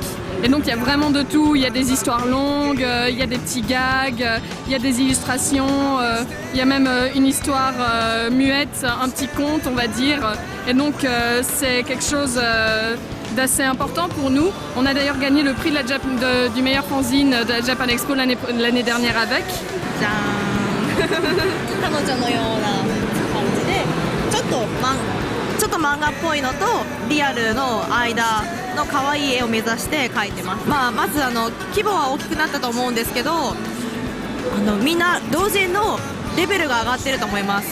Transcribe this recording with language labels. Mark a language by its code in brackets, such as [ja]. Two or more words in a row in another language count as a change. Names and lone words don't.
[fr] Et donc il y a vraiment de tout, il y a des histoires longues, il y a des petits gags, il y a des illustrations, il y a même une histoire muette, un petit conte on va dire. Et donc c'est quelque chose d'assez important pour nous. On a d'ailleurs gagné le prix du meilleur fanzine de la Japan Expo l'année dernière avec. [ja] 彼女のような感じでちょっと漫画っぽいのとリアルの間の可愛い絵を目指して描いてます。まず規模は大きくなったと思うんですけど、みんな同人のレベルが上がってると思います。